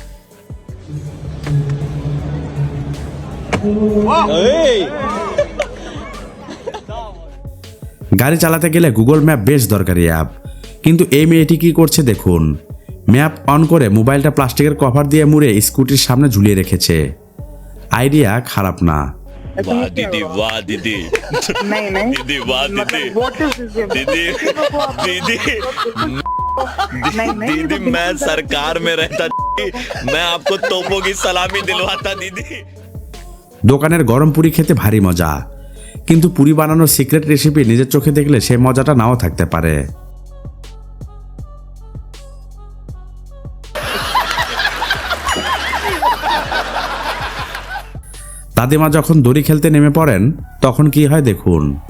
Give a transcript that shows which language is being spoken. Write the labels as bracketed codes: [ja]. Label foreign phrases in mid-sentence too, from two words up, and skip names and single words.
[bn] গাড়ি চালাতে গেলে গুগল ম্যাপ বেশ দরকারি অ্যাপ, কিন্তু এই মেয়েটি কি করছে দেখুন। ম্যাপ অন করে মোবাইলটা প্লাস্টিকের কভার দিয়ে মুড়ে স্কুটির সামনে ঝুলিয়ে রেখেছে। আইডিয়া খারাপ না। [hi] वाह दीदी, वाह दीदी, नहीं नहीं दीदी, वाह दीदी, [en] what is this game? [hi] दीदी, दीदी, नहीं नहीं दीदी, मैं सरकार में रहता, मैं आपको तोपों की सलामी दिलवाता दीदी। [bn] দোকানের গরম পুরি খেতে ভারী মজা, কিন্তু পুরি বানানোর সিক্রেট রেসিপি নিজের চোখে দেখলে সেই মজাটা নাও থাকতে পারে। দাদিমা যখন দড়ি খেলতে নেমে পড়েন তখন কি হয় দেখুন।